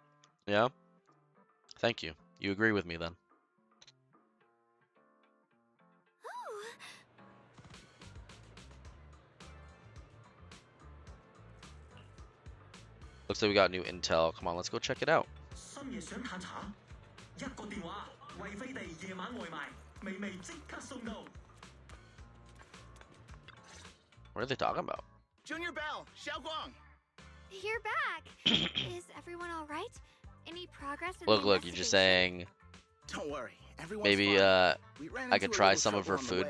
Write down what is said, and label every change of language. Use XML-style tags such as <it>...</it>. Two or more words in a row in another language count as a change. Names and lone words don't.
<en>Yeah. Thank you. You agree with me then. Looks like we got new intel. Come on, let's go check it out.</en> <yue>深夜想嘆茶，一個電話，惠飛地夜晚外賣，微微即刻送到。</yue> <en>What are they talking about? Junior Bell, Xiao Guang. You're back. Is everyone all right? Any progress in Look, the you're just saying Don't worry, everyone's maybe fine. We ran I could into a try little some of her trouble on the food</en>